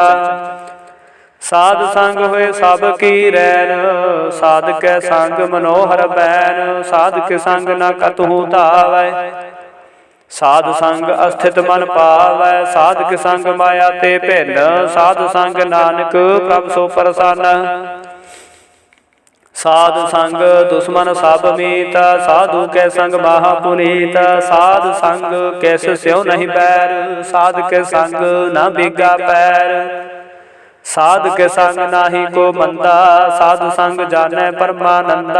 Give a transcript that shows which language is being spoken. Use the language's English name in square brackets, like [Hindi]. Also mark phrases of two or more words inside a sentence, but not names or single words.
[Punjabi] ਸਾਧ ਸੰਗ ਹੋਏ ਸਭ ਕੀ ਰੈਨ, ਸਾਧ ਕੇ ਸੰਗ ਮਨੋਹਰ ਬੈਨ। ਸਾਧ ਕੇ ਸੰਗ ਨ ਕਤਹੂ ਧਾਵੈ, ਸਾਧ ਸੰਗ ਅਸਥਿਤ ਮਨ ਪਾਵੈ। ਸਾਧ ਕੇ ਸੰਗ ਮਾਇਆ ਤੇ ਭਿੰਨ, ਸਾਧ ਸੰਗ ਨਾਨਕ ਪ੍ਰਭ ਸੋ ਪ੍ਰਸੰਨ। ਸਾਧ ਸੰਗ ਦੁਸ਼ਮਨ ਸਭ ਮੀਤ, ਸਾਧੂ ਕੇ ਸੰਗ ਮਹਾ ਪੁਨੀਤ। ਸਾਧ ਸੰਗ ਕੈਸ ਸਿਉਂ ਨਹੀਂ ਬੈਰ, ਸਾਧ ਕੇ ਸੰਗ ਨ ਬਿਗਾ ਪੈਰ। ਸਾਧ ਕੇ ਸੰਗ ਨਾਹੀ ਕੋ ਮੰਦਾ, ਸਾਧ ਸੰਗ ਜਾਨੈ ਪਰਮਾਨੰਦਾ।